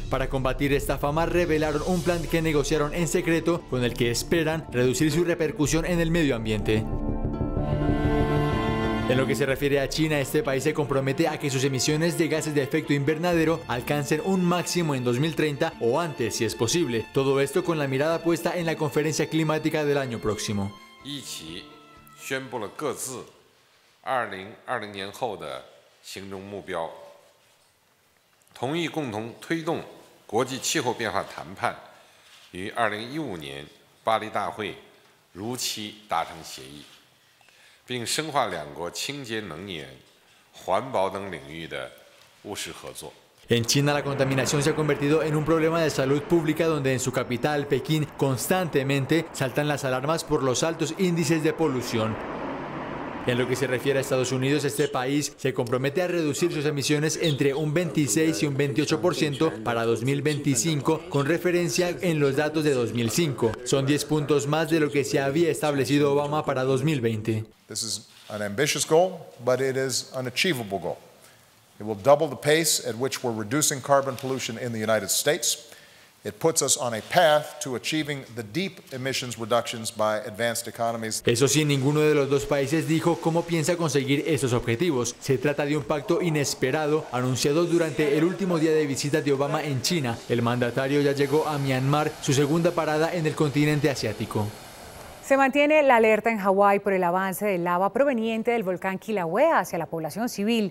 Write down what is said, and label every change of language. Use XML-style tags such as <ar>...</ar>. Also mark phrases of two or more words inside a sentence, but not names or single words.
<es>Para combatir esta fama, revelaron un plan que negociaron en secreto con el que esperan reducir su repercusión en el medio ambiente. En lo que se refiere a China, este país se compromete a que sus emisiones de gases de efecto invernadero alcancen un máximo en 2030 o antes, si es posible. Todo esto con la mirada puesta en la conferencia climática del año próximo.</es> <zh>一起宣布了各自2020年后的行动目标，同意共同推动国际气候变化谈判于2015年巴黎大会如期达成协议，并深化两国清洁能源、环保等领域的务实合作。</zh> <es>En China, la contaminación se ha convertido en un problema de salud pública, donde en su capital, Pekín, constantemente saltan las alarmas por los altos índices de polución. En lo que se refiere a Estados Unidos, este país se compromete a reducir sus emisiones entre un 26 y un 28% para 2025, con referencia en los datos de 2005. Son 10 puntos más de lo que se había establecido Obama para 2020.</es> <en>This is an ambitious goal, but it is an achievable goal. It will double the pace at which we're reducing carbon pollution in the United States. It puts us on a path to achieving the deep emissions reductions by advanced economies.</en> <es>Eso sí, ninguno de los dos países dijo cómo piensa conseguir esos objetivos. Se trata de un pacto inesperado anunciado durante el último día de visita de Obama en China. El mandatario ya llegó a Myanmar, su segunda parada en el continente asiático. Se mantiene la alerta en Hawái por el avance de lava proveniente del volcán Kilauea hacia la población civil.</es>